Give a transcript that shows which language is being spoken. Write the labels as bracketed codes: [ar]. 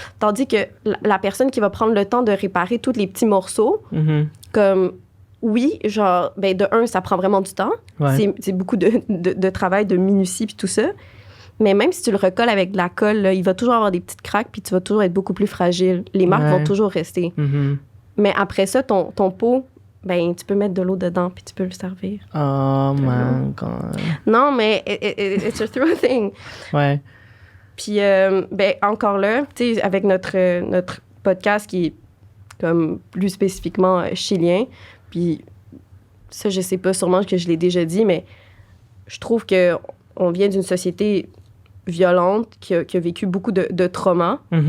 [fr] Tandis que la personne qui va prendre le temps de réparer tous les petits morceaux, comme oui, genre, ben de un, ça prend vraiment du temps. Ouais. C'est beaucoup de travail, de minutie, puis tout ça. Mais même si tu le recolles avec de la colle, là, il va toujours avoir des petites craques, puis tu vas toujours être beaucoup plus fragile. Les marques vont toujours rester. Mais après ça, ton pot, ben, tu peux mettre de l'eau dedans, puis tu peux le servir. [en] Oh my God. [fr] Non, mais [en] it's a true thing. [fr] Ouais. Puis, ben, encore là, tu sais, avec notre podcast qui est comme plus spécifiquement chilien, puis ça, je sais pas, sûrement que je l'ai déjà dit, mais je trouve qu'on vient d'une société violente qui a vécu beaucoup de traumas.